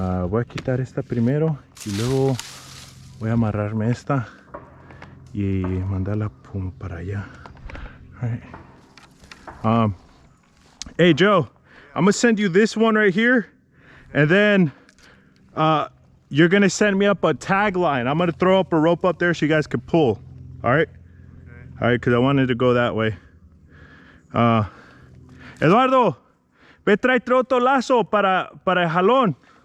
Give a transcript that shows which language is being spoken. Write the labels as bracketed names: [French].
[Spanish] Voy a quitar esta primero y luego voy a amarrarme esta y mandarla para allá. [English] All right. Hey Joe, I'm gonna send you this one right here, and then you're gonna send me up a tagline. I'm gonna throw up a rope up there so you guys can pull. All right. Okay. All right, because I wanted to go that way. [Spanish] Eduardo, ve trae otro lazo para el jalón.